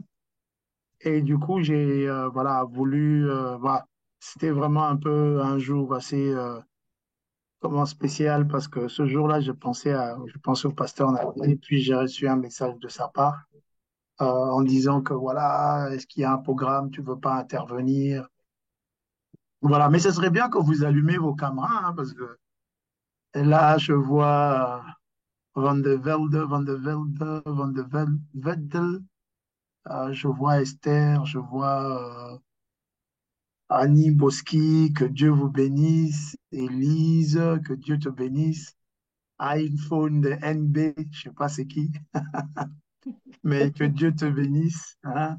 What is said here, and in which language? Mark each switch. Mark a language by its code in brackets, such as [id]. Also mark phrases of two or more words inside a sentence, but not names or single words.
[fr] Et du coup, j'ai voilà, voulu, voilà, c'était vraiment un peu un jour assez comment spécial parce que ce jour-là, je pensais au pasteur Nabil, et puis j'ai reçu un message de sa part en disant que voilà, est-ce qu'il y a un programme, tu veux pas intervenir? Voilà, mais ce serait bien que vous allumez vos caméras hein, parce que là, je vois Van de Velde, Van de Velde, Van de Velde. Je vois Esther, je vois Annie Boski, que Dieu vous bénisse. Élise, que Dieu te bénisse. iPhone de NB, je sais pas c'est qui, mais que Dieu te bénisse. Hein.